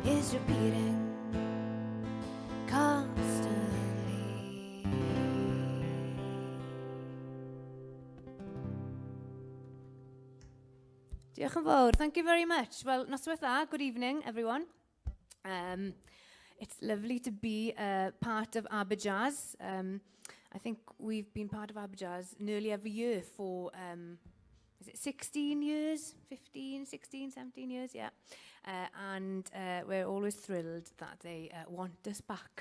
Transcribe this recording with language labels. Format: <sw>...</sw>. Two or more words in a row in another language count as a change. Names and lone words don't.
<en>keeps repeating constantly.</en> <cy>Diolch yn fawr.</cy> <en>Thank you very much. Well,</en> <cy>noswaith dda.</cy> <en>Good evening, everyone. It's lovely to be part of Aberjazz. I think we've been part of Aberjazz nearly every year for, is it 16 years? 15, 16, 17 years? Yeah. And we're always thrilled that they want us back.</en>